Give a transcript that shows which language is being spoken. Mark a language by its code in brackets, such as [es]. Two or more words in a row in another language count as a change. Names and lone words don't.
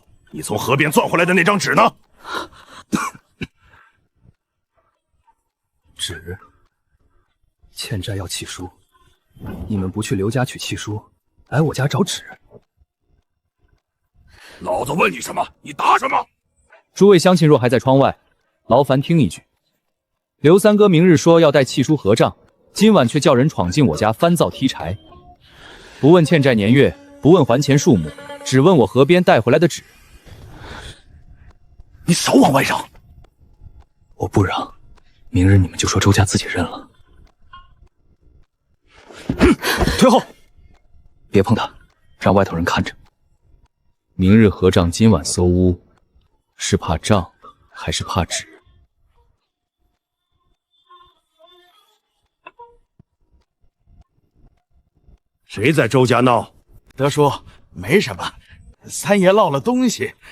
[zh] 你从河边攥回来的那张纸呢？纸，欠债要契书，你们不去刘家取契书，来我家找纸。老子問你什麼，你答什麼？諸位鄉親若還在窗外，勞煩聽一句。劉三哥明日說要帶契書合賬，今晚卻叫人闖進我家翻灶踢柴，不問欠債年月，不問還錢數目，只問我河邊帶回來的紙。你少往外嚷！我不嚷，明日你們就說周家自己認了。退後！別碰他， 讓外頭人看着。明日合账，今晚搜屋，是怕账还是怕纸？谁在周家闹？德叔，没什么，三爷落了东西。